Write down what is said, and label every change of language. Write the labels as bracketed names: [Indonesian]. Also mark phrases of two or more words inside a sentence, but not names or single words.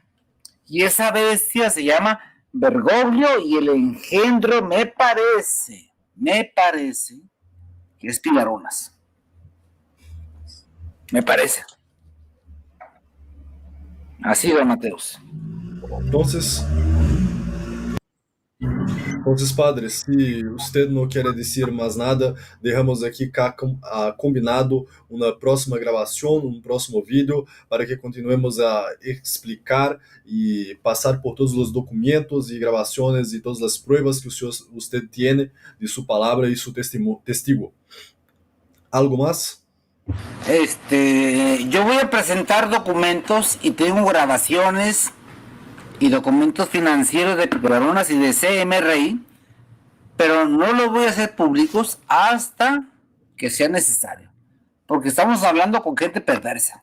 [Spanish] Y esa bestia se llama Bergoglio y el engendro me parece que es Pilaronas. Me parece. Así, don Mateus. Entonces, padre, [Portuguese] se usted não quer dizer mais nada, deixamos aqui combinado uma próxima gravação, um próximo vídeo, para que continuemos a explicar e passar por todos os documentos e gravações e todas as [Spanish] pruebas que usted tiene [Portuguese] de sua palavra e seu testigo. [Spanish] ¿Algo más? Yo voy a presentar documentos y tengo grabaciones y documentos financieros de Pilaronas y de CMRI, pero no los voy a hacer públicos hasta que sea necesario, porque estamos hablando con gente perversa.